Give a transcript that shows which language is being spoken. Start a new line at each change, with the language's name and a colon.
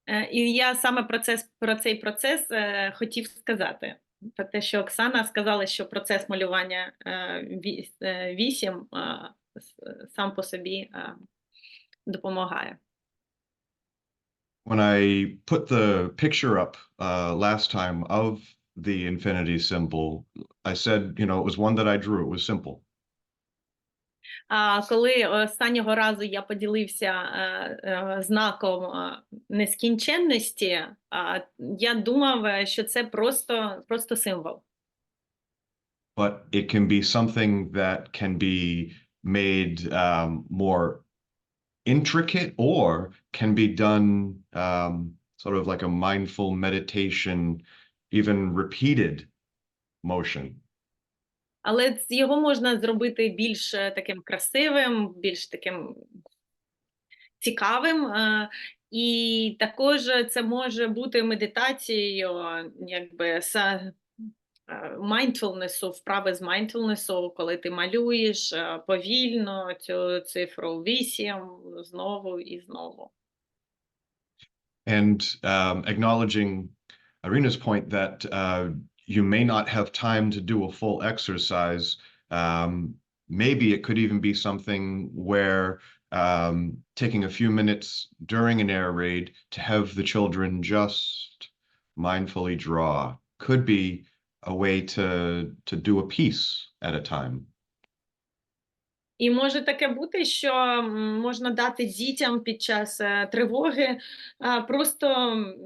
Ukrainian: І я саме про цей процес хотів сказати. Про те, що Оксана сказала, що процес малювання 8 сам по собі допомагає.
English: When I put the picture up last time of the infinity symbol, I said, you know, it was one that I drew. It was simple.
Ukrainian: Коли останнього разу я поділився знаком нескінченності, я думав, що це просто символ.
English: But it can be something that can be made more intricate, or can be done sort of like a mindful meditation, even repeated motion.
Ukrainian: Але його можна зробити більш таким красивим, більш таким цікавим. І також це може бути медитацією, якби mindfulness, вправи з mindfulness, коли ти малюєш повільно цю цифру 8 знову і знову.
English: And acknowledging Irina's point that you may not have time to do a full exercise. Maybe it could even be something where taking a few minutes during an air raid to have the children just mindfully draw could be a way to do a piece at a time.
Ukrainian: І може таке бути, що можна дати дітям під час тривоги просто